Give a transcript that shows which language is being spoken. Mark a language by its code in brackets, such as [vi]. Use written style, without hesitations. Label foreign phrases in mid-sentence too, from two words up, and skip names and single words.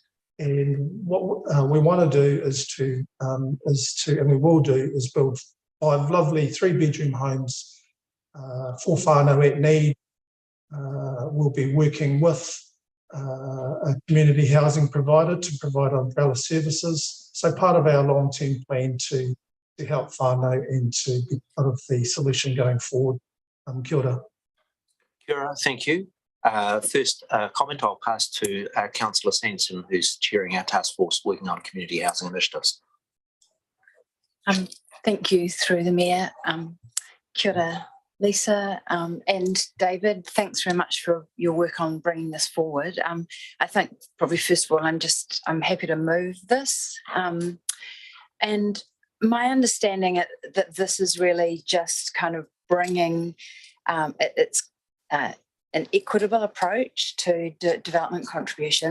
[en] And what we want to do is to, and we will do, is build 5 lovely 3-bedroom homes for whānau at need. We'll be working with a community housing provider to provide umbrella services. So part of our long-term plan to help whānau and to be part of the solution going forward. [mi] Kia ora. Kia ora, [en] thank you. First comment I'll pass to Councillor Sanson, who's chairing our task force working on community housing initiatives. Thank you, through the Mayor. [mi] Kia ora, [en] Lisa, and David, thanks very much for your work on bringing this forward. I think probably first of all, I'm happy to move this. And my understanding that this is really just kind of bringing, it's an equitable approach to development contribution.